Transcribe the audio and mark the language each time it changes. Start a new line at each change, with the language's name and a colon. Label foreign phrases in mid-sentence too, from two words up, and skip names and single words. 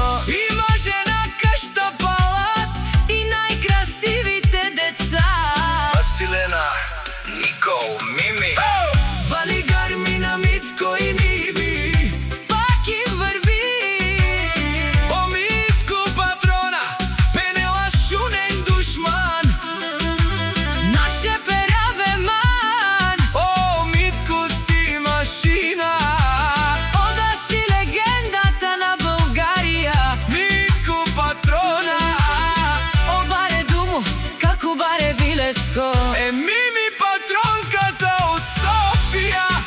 Bulgarian: Има жена, къща, палат и най-красивите деца. Василена, Никол, Мими. Вали гарми на Митко и Мими, пак им върви. О, Митко Патрона,
Romany: пенела шунен душман, наше пераве ман. О,
Bulgarian: Митко си машина, е Мими, патронката от София.